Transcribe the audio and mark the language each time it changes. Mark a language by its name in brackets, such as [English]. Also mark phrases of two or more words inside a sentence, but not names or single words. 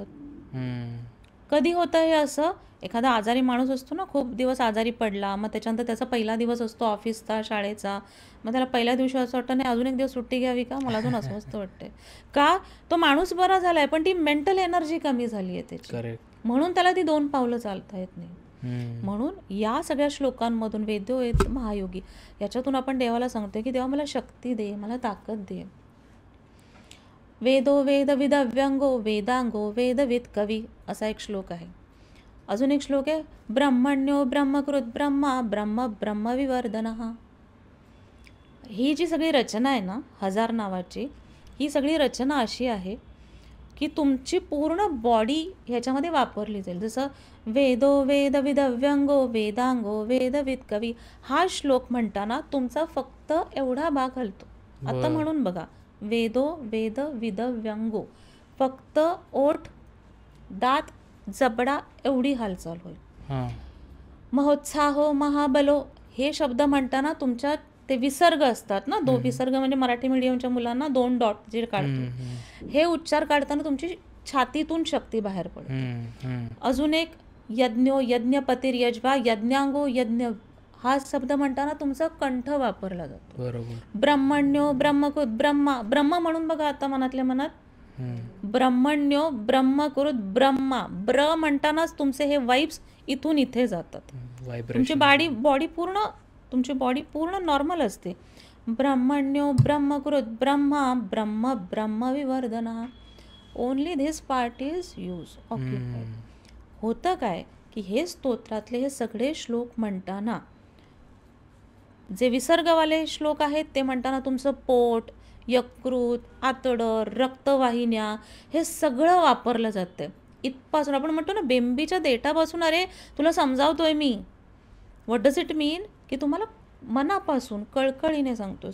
[Marathi] कधी होतं हे असं, एखादा आजारी माणूस असतो ना, खूप दिवस आजारी पडला, मग त्याच्यानंतर त्याचा पहिला दिवस असतो ऑफिसचा, शाळेचा, मग त्याला पहिल्या दिवशी असं वाटतं नाही अजून एक दिवस सुट्टी घ्यावी का, मला अजून अस्वस्थ वाटते का. तो माणूस बरा झालाय पण ती मेंटल एनर्जी कमी झाली आहे त्याची, म्हणून त्याला ती 2 पावलं चालता येत नाही. म्हणून या सगळ्या श्लोकांमधून [Sanskrit] वेदोवेद महायोगी [Marathi] याच्यातून आपण देवाला सांगतोय की देवा मला शक्ती दे, मला ताकद दे. [Sanskrit] वेदो वेद विदव्यंगो वेदांगो वेदविद कवी [Marathi] असा एक श्लोक आहे. अजून एक श्लोक आहे [Sanskrit] ब्रह्मण्यो ब्रह्मकृत ब्रह्मा ब्रह्म ब्रह्मविवर्धनः. [Marathi] ही जी सगळी रचना आहे ना 1000 नावाची, ही सगळी रचना अशी आहे की तुमची पूर्ण बॉडी ह्याच्यामध्ये वापरली जाईल. जसं [Sanskrit] वेदो वेद विदव्यंगो वेदांगो वेदविद कवी, [Marathi] हा श्लोक म्हणताना तुमचा फक्त एवढा भाग हलतो. आता म्हणून बघा, [Sanskrit] वेदो वेद विदव्यंगो, [Marathi] फक्त ओठ, दात, जबडा एवढी हालचाल होईल. [Sanskrit] महोत्साहो महाबलो [Marathi] हे शब्द म्हणताना तुमच्या ते विसर्ग असतात ना, 2 विसर्ग म्हणजे मराठी मीडियमच्या मुलांना 2 डॉट जे काढतो, हे उच्चार काढताना तुमची छातीतून शक्ती बाहेर पडते. अजून एक यज्ञो यज्ञपतिर्यज्वा यज्ञांगो यज्ञ, हा शब्द म्हणताना तुमचा कंठ वापरला जातो. [Sanskrit] ब्रह्मण्यो ब्रह्मकृत ब्रह्मा, ब्रह्म [Marathi] म्हणून बघा आता मनातल्या मनात [Sanskrit] ब्रह्मण्यो ब्रह्मकृत ब्रह्मा, [Marathi] ब्र म्हणतानाच तुमचे हे वाइब्स इथून इथे जातात. तुमची बॉडी पूर्ण नॉर्मल असते. [Sanskrit] ब्रह्मण्यो ब्रह्मकृत ब्रह्मा ब्रह्म ब्रह्मविवर्धनः. [English] only this part is use occupied. [Marathi] होतं काय की हे स्तोत्रातले हे सगळे श्लोक म्हणताना, जे विसर्गवाले श्लोक आहेत ते म्हणताना तुमचं पोट, यकृत, आतडं, रक्तवाहिन्या हे सगळं वापरलं जातं. इथपासून आपण म्हणतो ना बेंबीच्या देठापासून, अरे तुला समजावतोय मी, [English] what does it mean, [Marathi] की तुम्हाला मनापासून कळकळीने सांगतो.